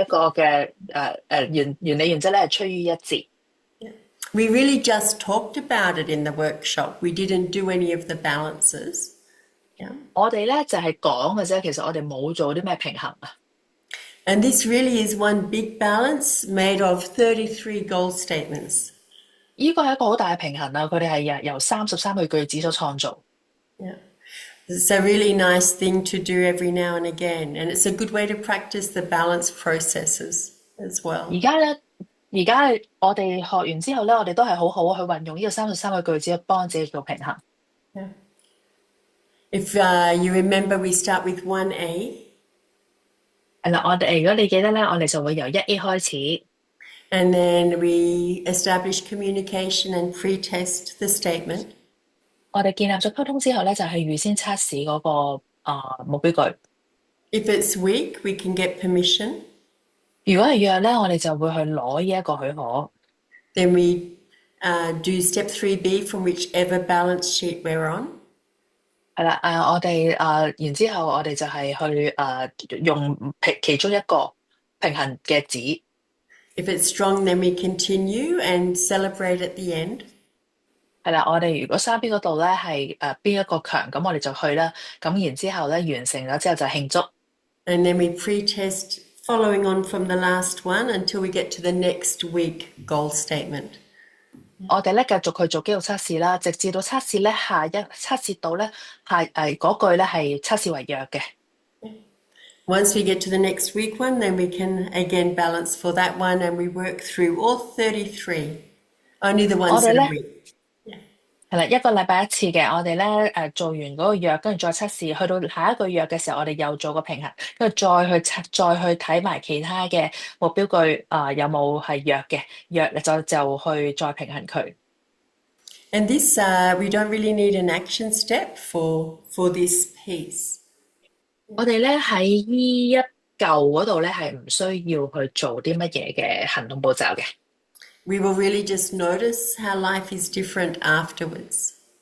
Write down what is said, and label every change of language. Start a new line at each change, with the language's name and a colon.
Cantonese: 一個嘅原理原則咧係趨於一致。
English: we really just talked about it in the workshop. We didn't do any of the balances. Yeah.
Cantonese: 我哋咧就係講嘅啫，其實我哋冇做啲咩平衡啊。
English: And this really is one big balance made of 33 goal statements.
Cantonese: 呢個係一個好大嘅平衡啊！佢哋係由33句子所創造。
English: Yeah. It's a really nice thing to do every now and again, and it's a good way to practice the balance processes as
Cantonese: 而
English: well.
Cantonese: 家咧，而家我哋學完之後咧，我哋都係好好去運用呢個33個句子去幫自己做平衡。
English: Yeah. If you remember, we start with 1A.
Cantonese: 係啦，如果你記得咧，我哋就會由1A 開始，
English: And then we establish communication and pre-test the statement.
Cantonese: 我哋建立咗溝通之後咧，就係預先測試嗰個目標句。
English: If it's weak, we can get permission.
Cantonese: 如果係弱咧，我哋就會去攞呢一個許可。
English: Then we do step 3B from whichever balance sheet we're on.
Cantonese: 係啦，我哋然之後我哋就係去用其中一個平衡嘅紙。
English: If it's strong, then we continue and celebrate at the end.
Cantonese: 係啦，我哋如果三邊嗰度咧係邊一個強，咁我哋就去啦。咁然之後咧完成咗之後就慶祝。
English: And then we pre-test following on from the last one until we get to the next week goal statement.
Cantonese: 我哋咧繼續去做肌肉測試啦，直至到測試咧測試到咧嗰句咧係測試為弱嘅。
English: Once we get to the next week one, then we can again balance for that one, and we work through all 33. Only the ones that are weak.
Cantonese: 係啦，一個禮拜一次嘅，我哋咧做完嗰個弱，跟住再測試，去到下一個弱嘅時候，我哋又做個平衡，跟住再去睇埋其他嘅目標句有冇係弱嘅，弱就去再平衡佢。
English: And this, we don't really need an action step for this piece.
Cantonese: 我哋咧喺呢一嚿嗰度咧係唔需要去做啲乜嘢嘅行動步驟嘅。
English: We will really just notice how life is different afterwards.